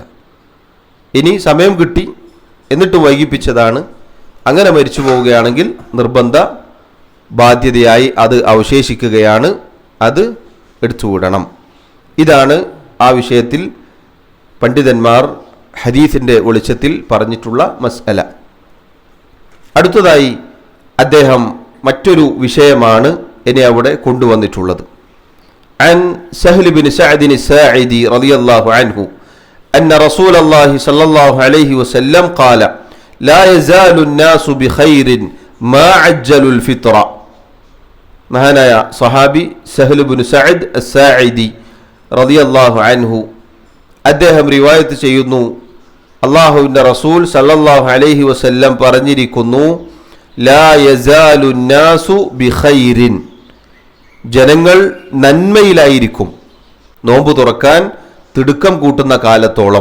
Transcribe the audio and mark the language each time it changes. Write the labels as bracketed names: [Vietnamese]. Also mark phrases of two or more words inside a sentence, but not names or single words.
[Malayalam] ഇനി സമയം കിട്ടി എന്നിട്ടും വൈകിപ്പിച്ചതാണ്, അങ്ങനെ മരിച്ചു പോവുകയാണെങ്കിൽ നിർബന്ധ ബാധ്യതയായി അത് അവശേഷിക്കുകയാണ്, അത് എടുത്തുവിടണം. ഇതാണ് ആ വിഷയത്തിൽ പണ്ഡിതന്മാർ ഹദീസിൻ്റെ വെളിച്ചത്തിൽ പറഞ്ഞിട്ടുള്ള മസ്അല. അടുത്തതായി അദ്ദേഹം മറ്റൊരു വിഷയമാണ് ഇനി അവിടെ കൊണ്ടുവന്നിട്ടുള്ളത്. [Arabic] عن سهل بن سعد الساعدي رضي الله عنه أن رسول الله صلى الله عليه وسلم قال لا يزال الناس بخير ما عجلوا الفطر. [Malayalam] മഹാനായ സഹാബി സഹൽ ബിൻ സഅദ് അസ്സാഇദി [Arabic] رضي الله عنه [Malayalam] അദ്ദേഹം റിവായത്ത് ചെയ്യുന്നു, അല്ലാഹുവിൻ്റെ റസൂൽ [Arabic] صلى الله عليه وسلم [Malayalam] പറഞ്ഞിരിക്കുന്നു, [Arabic] لا يزال الناس بخير, [Malayalam] ജനങ്ങൾ നന്മയിലായിരിക്കും നോമ്പ് തുറക്കാൻ തിടുക്കം കൂട്ടുന്ന കാലത്തോളം.